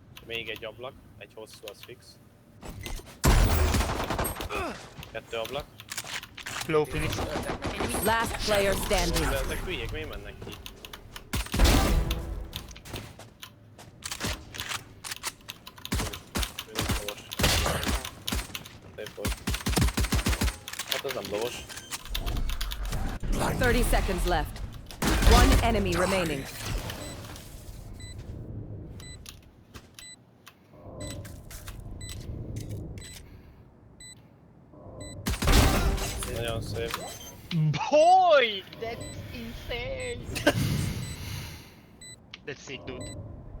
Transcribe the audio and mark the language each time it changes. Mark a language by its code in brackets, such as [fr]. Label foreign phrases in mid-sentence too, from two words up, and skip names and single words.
[hu] Még egy ablak, egy hosszú, az fix. 2 ablak. [en] Low Phoenix. Last player standing. [hu] De ezek hülyék, miért mennek ki? Ő nem lovos. Szép volt. Hát az nem lovos. [en] 30 seconds left. One enemy remaining. [hu] Nagyon szép. [en] Boy! That's insane! That's sick, dude.